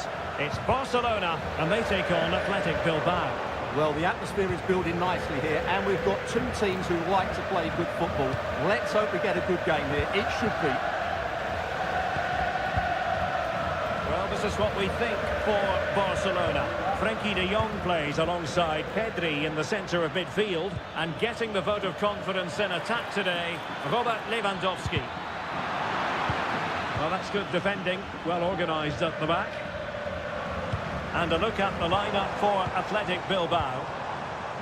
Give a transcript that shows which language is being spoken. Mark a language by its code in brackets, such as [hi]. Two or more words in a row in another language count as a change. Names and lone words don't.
[en] It's Barcelona, and they take on Athletic Bilbao. Well, the atmosphere is building nicely here, and we've got two teams who like to play good football. Let's hope we get a good game here. It should be. Well, this is what we think for Barcelona. Frenkie de Jong plays alongside Pedri in the centre of midfield, and getting the vote of confidence in attack today, Robert Lewandowski. Well, that's good defending, well organised at the back. And a look at the lineup for Athletic Bilbao.